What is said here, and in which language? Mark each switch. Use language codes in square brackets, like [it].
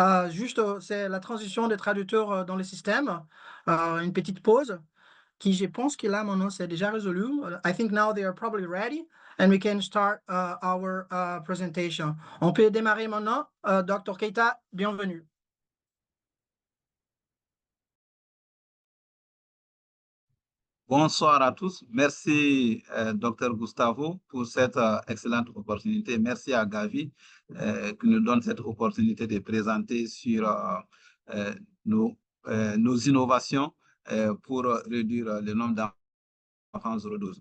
[fr] Juste, c'est la transition des traducteurs dans le système. Une petite pause qui, je pense que là maintenant, c'est déjà résolu. [en] I think now they are probably ready. And we can start our presentation. [fr] On peut démarrer maintenant. Dr. Keita, bienvenue. Bonsoir à tous. Merci, Dr Gustavo, pour cette excellente opportunité. Merci à Gavi qui nous donne cette opportunité de présenter sur euh, nos, nos innovations pour réduire le nombre d'enfants 012.